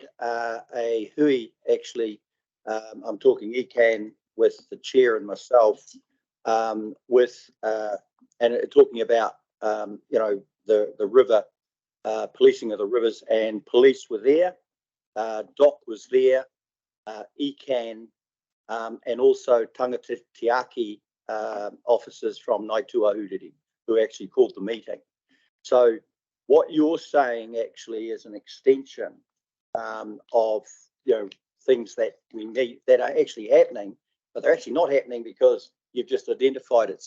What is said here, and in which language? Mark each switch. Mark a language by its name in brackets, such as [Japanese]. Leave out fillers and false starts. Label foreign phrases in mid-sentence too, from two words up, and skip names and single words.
[English] a hui, actually, I'm talking ECAN with the chair and myself, with and talking about the river, policing of the rivers, and police were there, DOC was there, ECAN, and also [Māori] tangata tiaki [English] officers from Ngāi Tuahuriri who actually called the meeting. So what you're saying actually is an extension of things that we need that are actually happening, but they're actually not happening because you've just identified it.